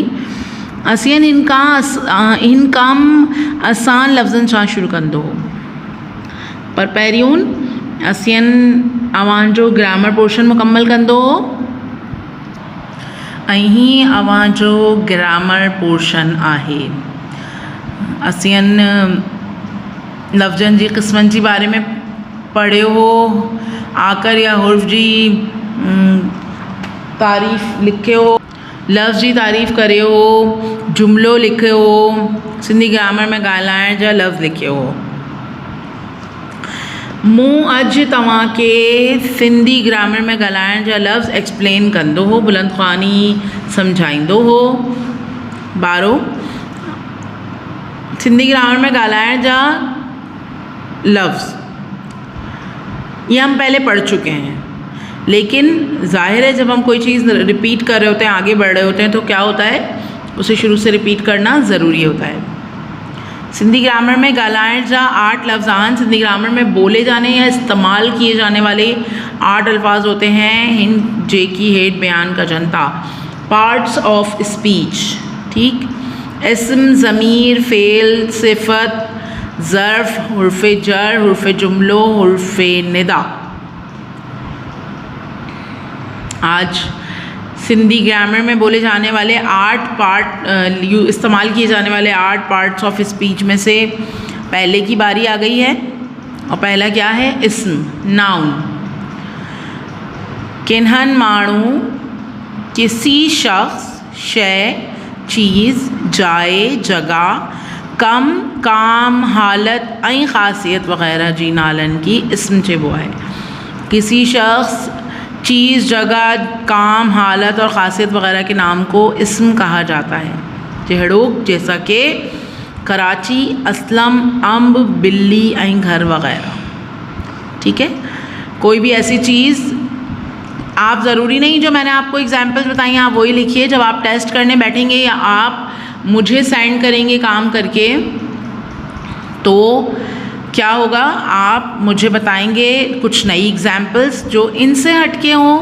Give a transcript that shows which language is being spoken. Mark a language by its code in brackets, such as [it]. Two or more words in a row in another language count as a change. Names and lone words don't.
[sd] असीं हिन कम आसान लफ़्ज़नि सां शुरू कंदो हो, पर पहिरियों असीं अवांजो ग्रामर पोर्शन मुकम्मल कंदो हो ऐं हीअ अवांजो ग्रामर पोर्शन आहे। असीं लफ़्ज़नि जी क़िस्मनि जे बारे में पढ़ियो हो, आकर या हुर्फ़ जी तारीफ़ लिखियो हो, लफ़्ज़ जी तारीफ़ करियो हो, जुमिलो लिखियो हो, सिंधी ग्रामर में ॻाल्हाइण जा लफ़्ज़ लिखियो हो। मूं अॼु तव्हांखे सिंधी ग्रामर में ॻाल्हाइण जा लफ़्ज़ एक्सप्लेन कंदो हो, बुलंद ख़्वानी सम्झाईंदो हो। ॿारो सिंधी ग्रामर में ॻाल्हाइण जा लफ़्ज़ [ur] یہ ہم پہلے پڑھ چکے ہیں، لیکن ظاہر ہے جب ہم کوئی چیز ریپیٹ کر رہے ہوتے ہیں، آگے بڑھ رہے ہوتے ہیں، تو کیا ہوتا ہے اسے شروع سے ریپیٹ کرنا ضروری ہوتا ہے. [sd] सिंधी ग्रामर में ॻाल्हाइण जा 8 लफ़्ज़ आहिनि। [ur] سندھی گرامر میں بولے جانے یا استعمال کیے جانے والے 8 الفاظ ہوتے ہیں, [sd] हिन जेकी हेठ बयान का जनता [en] parts of speech. [sd] ठीक, इस्म, ज़मीर, फ़ेल, सिफ़त, ज़र्फ़, हुर्फ़ जर, हुर्फ़ जुमलो, हुर्फ़ निदा। [ur] آج سندھی گرامر میں بولے جانے والے 8 استعمال کیے جانے والے 8 इस्तेमाल किए जाने वाले 8 [en] parts of speech [ur] میں سے پہلے کی باری آ گئی ہے. اور پہلا کیا ہے؟ اسم، ناؤن. [sd] किन्हन माण्हू, [ur] کسی شخص, [sd] शय, चीज़, जाए, जगह, कम, काम, हालत ऐं ख़ासियत वग़ैरह जी नालनि की इस्म चइबो आहे। [ur] کسی شخص، چیز، جگہ، کام، حالت اور خاصیت وغیرہ کے نام کو اسم کہا جاتا ہے. [sd] जहिड़ोक [ur] جیسا کہ [sd] कराची, असलम, अम्ब, बिल्ली ऐं घर वग़ैरह। [ur] ٹھیک ہے، کوئی بھی ایسی چیز، آپ ضروری نہیں جو میں نے آپ کو ایگزامپلز بتائی ہیں آپ وہی لکھیے. جب آپ ٹیسٹ کرنے بیٹھیں گے یا آپ مجھے سینڈ کریں گے کام کر کے، تو کیا ہوگا، آپ مجھے بتائیں گے کچھ نئی ایگزامپلز جو ان سے ہٹ کے ہوں.